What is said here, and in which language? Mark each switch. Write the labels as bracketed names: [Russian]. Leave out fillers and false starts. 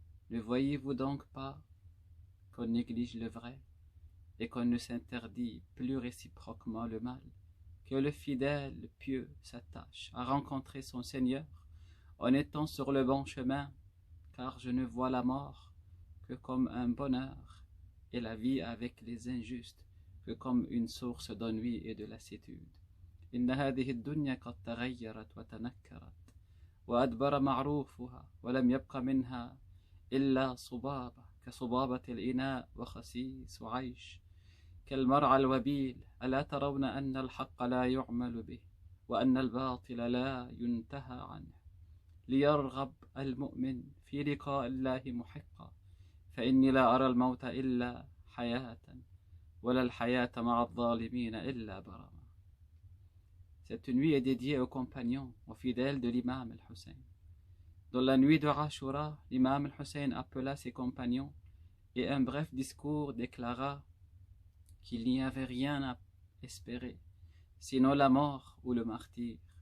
[French] Ne voyez-vous donc pas qu'on néglige le vrai et qu'on ne s'interdit plus réciproquement le mal, que le fidèle pieux s'attache à rencontrer son Seigneur en étant sur le bon chemin, car je ne vois la mort que comme un bonheur et la vie avec les injustes que comme une source d'ennui et de lassitude. [Arabic] إن هذه الدنيا قد تغيرت وتنكرت وأدبر معروفها ولم يبق منها إلا صبابة كصبابة الإناء وخسيس عيش كالمرعى الوبيل. ألا ترون أن الحق لا يعمل به وأن الباطل لا ينتهى عنه ليرغب المؤمن في لقاء الله محقا فإني لا أرى الموت إلا حياة ولا الحياة مع الظالمين إلا برما. [French] Cette nuit est dédiée aux compagnons, aux fidèles de l'imam al-Hussein. Dans la nuit de Ashura, l'imam al-Hussein appela ses compagnons et un bref discours déclara qu'il n'y avait rien à espérer, sinon la mort ou le martyre.